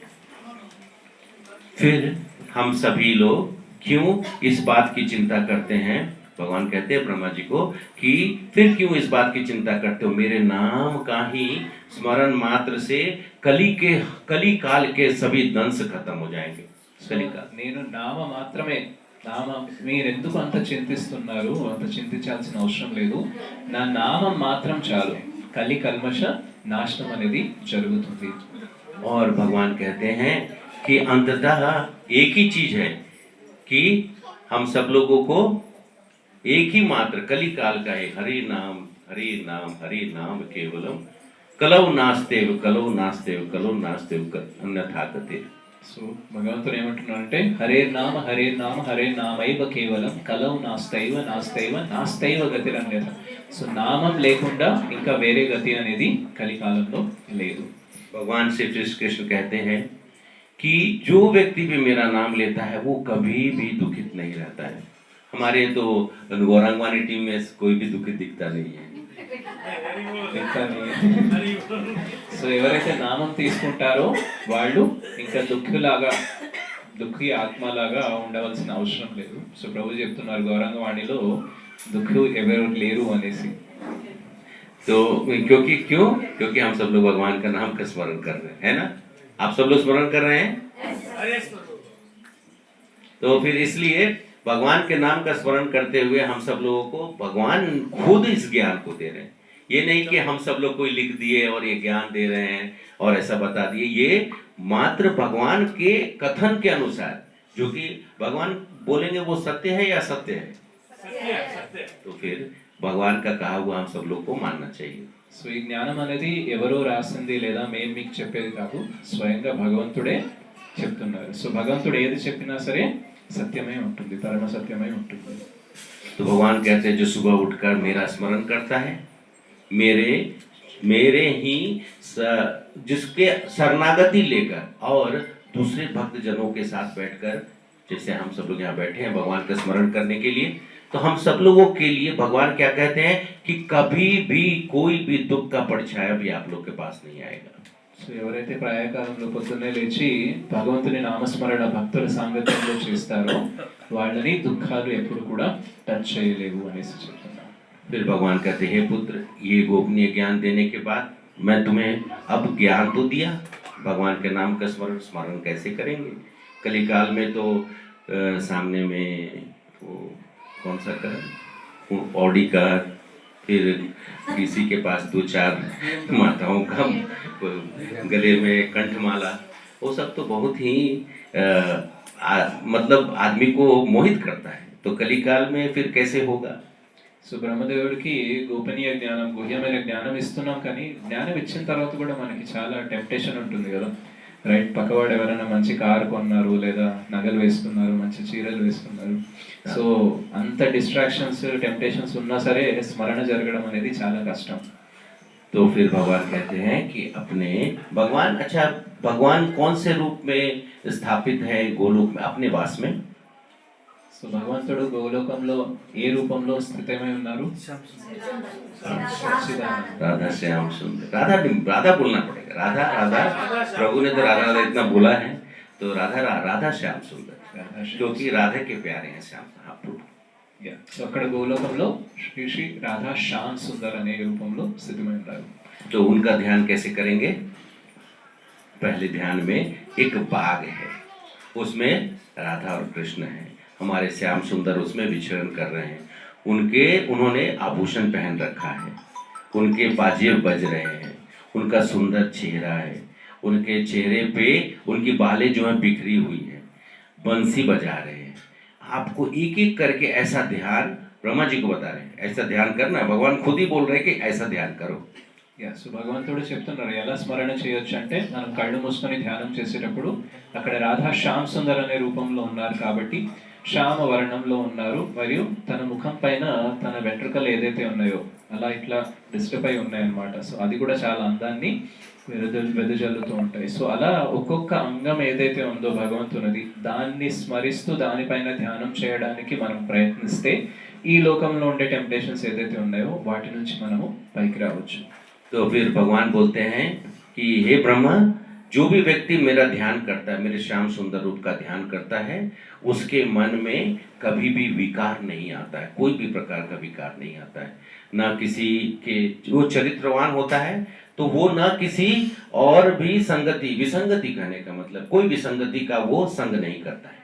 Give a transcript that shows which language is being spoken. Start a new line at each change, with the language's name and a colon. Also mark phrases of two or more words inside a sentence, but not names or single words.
Hindi: फिर हम सभी लोग क्यों इस बात की चिंता करते हैं? भगवान कहते हैं ब्रह्मा जी को कि फिर क्यों इस बात की चिंता करते हो? मेरे नाम का ही स्मरण मात्र से कली काल के सभी दंश खत्म हो जाएंगे।
Telugu: నేను నామ మాత్రమే మీరెందుకు అంత చింతిస్తున్నారు? అంత చింతించాల్సిన అవసరం లేదు. నా నామం మాత్రం చాలు, కలి కల్మష నాశనం అనేది జరుగుతుంది.
Hindi: और भगवान कहते हैं कि अंततः एक ही चीज है कि हम सब लोगों को एक ही मात्र कली काल का है,
Sanskrit: हरि नाम हरि नाम हरि नाम केवलम, कलौ नास्तेव कलौ नास्तेव कलौ नास्तेव अन्यथा गते।
Telugu: సో భగవంతుడు ఏమంటున్నారంటే
Sanskrit: హరే నామ హరే నామైవ కేవలం కలౌ నాస్తైవ నాస్తైవ నాస్తైవ గతిరన్యత.
Telugu: సో నామం లేకుండా ఇంకా వేరే గతి అనేది కలికాలంలో లేదు.
Hindi: भगवान श्री कृष्ण कहते हैं कि जो व्यक्ति भी मेरा नाम लेता है वो कभी भी दुखित नहीं रहता है। हमारे तो गौरंगवानी टीम में कोई भी दुखित दिखता नहीं है।
Telugu: సో ఎవరైతే నామం తీసుకుంటారో వాళ్ళు ఇంకా దుఃఖి ఆత్మలాగా ఉండవలసిన అవసరం లేదు. సో ప్రభు చెప్తున్నారు గౌరంగవాణిలో దుఃఖి ఎవరు లేరు అనేసి.
Hindi: तो क्योंकि हम सब लोग भगवान का नाम का स्मरण कर रहे हैं, है ना? आप सब लोग स्मरण कर रहे हैं। तो फिर इसलिए भगवान के नाम का स्मरण करते हुए हम सब लोगों को भगवान खुद इस ज्ञान को दे रहे हैं। ये नहीं कि हम सब लोग कोई लिख दिए और ये ज्ञान दे रहे हैं और ऐसा बता दिए, ये मात्र भगवान के कथन के अनुसार, जो कि भगवान बोलेंगे वो सत्य है या असत्य है, तो फिर भगवान का कहा हुआ हम सब लोग को मानना चाहिए।
Telugu: సో ఈ జ్ఞానం అనేది ఎవరో రాసింది లేదా మేము మీకు చెప్పేది కాదు, స్వయంగా భగవంతుడే చెప్తున్నారు. సో భగవంతుడు ఏది చెప్పినా సరే సత్యమై ఉంటుంది, పరమ సత్యమై ఉంటుంది.
Hindi: तो भगवान कहते हैं जो सुबह उठकर मेरा स्मरण करता है, मेरे मेरे ही जिसके शरणागति लेकर और दूसरे भक्त जनों के साथ बैठकर, जैसे हम सब लोग यहाँ बैठे हैं भगवान का स्मरण करने के लिए, तो हम सब लोगों के लिए भगवान क्या कहते हैं कि कभी भी कोई भी दुख का परछाया भी आप लोग के पास नहीं आएगा।
Telugu: సో ఎవరైతే ప్రాయకాలంలో పొద్దున్నే లేచి భగవంతుని నామస్మరణ భక్తుల సాంగత్యంలో చేస్తారో వాళ్ళని దుఃఖాలు ఎప్పుడు కూడా టచ్ చేయలేవు అనేసి చెప్తున్నారు.
Hindi: फिर भगवान कहते हैं, हे पुत्र, ये गोपनीय ज्ञान देने के बाद मैं तुम्हें अब ज्ञान तो दिया, भगवान के नाम का स्मरण कैसे करेंगे। कलिकाल में तो सामने में वो कौन सा कर ऑडी का, फिर किसी के पास 2-4 माताओं का गले में कंठमाला, वो सब तो बहुत ही मतलब आदमी को मोहित करता है। तो कलिकाल में फिर कैसे होगा।
Telugu: సో బ్రహ్మదేవుడికి గోపనీయ జ్ఞానం, గుహ్యమైన జ్ఞానం ఇస్తున్నాం, కానీ జ్ఞానం ఇచ్చిన తర్వాత కూడా మనకి చాలా టెంప్టేషన్ ఉంటుంది కదా, రైట్? పక్కవాడు ఎవరైనా మంచి కారు కొన్నారు, లేదా నగలు వేసుకున్నారు, మంచి చీరలు వేసుకున్నారు. సో అంత
English: distractions, temptations
Telugu: ఉన్నా సరే స్మరణ జరగడం అనేది చాలా కష్టం.
Hindi: तो फिर भगवान कहते हैं कि अपने भगवान, अच्छा भगवान कौन से रूप में स्थापित है गोलोक में, अपने वास में।
Telugu: సో భగవంతుడు గోలోకంలో ఏ రూపంలో స్థితమై ఉన్నారు?
Hindi: राधा श्याम सुंदर, राधा राधा बोलना पड़ेगा, राधा राधा, प्रभु ने तो राधा राधा इतना बोला है, तो राधा राधा श्याम सुंदर, क्योंकि राधा के प्यारे हैं श्याम। हाँ,
Telugu: సో అక్కడ గోలోకంలో శ్రీ శ్రీ రాధా శ్యామ్ సుందర్ అనే రూపంలో స్థితమై ఉన్నారు.
Hindi: तो उनका ध्यान कैसे करेंगे। पहले ध्यान में एक बाग है, उसमें राधा और कृष्ण है, हमारे श्याम सुंदर उसमें विचरण कर रहे हैं। उन्होंने आभूषण पहन रखा है, उनके बाजे बज रहे हैं, उनका सुंदर चेहरा है, उनके चेहरे पे उनकी बालें जो है बिखरी हुई है, बंसी बजा रहे हैं। आपको एक एक करके ऐसा ध्यान, ब्रह्मा जी को बता रहे हैं ऐसा ध्यान करना, भगवान खुद ही बोल रहे हैं कि ऐसा ध्यान करो।
Telugu: సో భగవంతుడు చెప్తున్నారు ఎలా స్మరణ చేయొచ్చు అంటే, మనం కళ్ళు మూసుకొని ధ్యానం చేసేటప్పుడు అక్కడ రాధా శ్యామ్ సుందర్ అనే రూపంలో ఉన్నారు కాబట్టి శ్యామ వర్ణంలో ఉన్నారు, మరియు తన ముఖం పైన తన వెంట్రుకలు ఏదైతే ఉన్నాయో అలా ఇట్లా డిస్టర్బ్ అయి ఉన్నాయన్నమాట. సో అది కూడా చాలా అందాన్ని వెదజల్లుతూ ఉంటాయి. సో అలా ఒక్కొక్క అంగం ఏదైతే ఉందో భగవంతునిది, దాన్ని స్మరిస్తూ దానిపైన ధ్యానం చేయడానికి మనం ప్రయత్నిస్తే ఈ లోకంలో ఉండే టెంప్టేషన్స్ ఏదైతే ఉన్నాయో వాటి నుంచి మనము పైకి రావచ్చు.
Hindi: तो फिर भगवान बोलते हैं कि हे ब्रह्मा, जो भी व्यक्ति मेरा ध्यान करता है, मेरे श्याम सुंदर रूप का ध्यान करता है, उसके मन में कभी भी विकार नहीं आता है, कोई भी प्रकार का विकार नहीं आता है। ना किसी के, जो चरित्रवान होता है तो वो ना किसी और भी संगति, विसंगति कहने का मतलब कोई विसंगति का वो संग नहीं करता है।